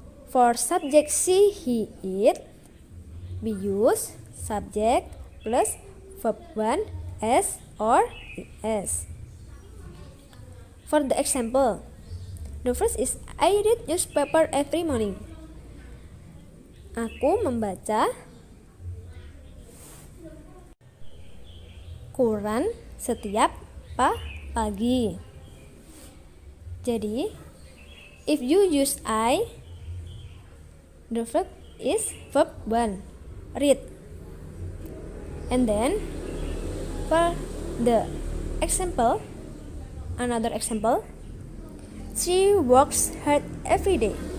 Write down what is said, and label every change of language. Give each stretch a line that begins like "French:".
English: For subject she, he, it, we use subject plus verb 1 s or es. For the example, the first is I read newspaper every morning.
Indonesian: Aku membaca koran setiap pagi.
English: Jadi, if you use I, the verb is verb 1, read. And then for the example, another example, she works hard every day.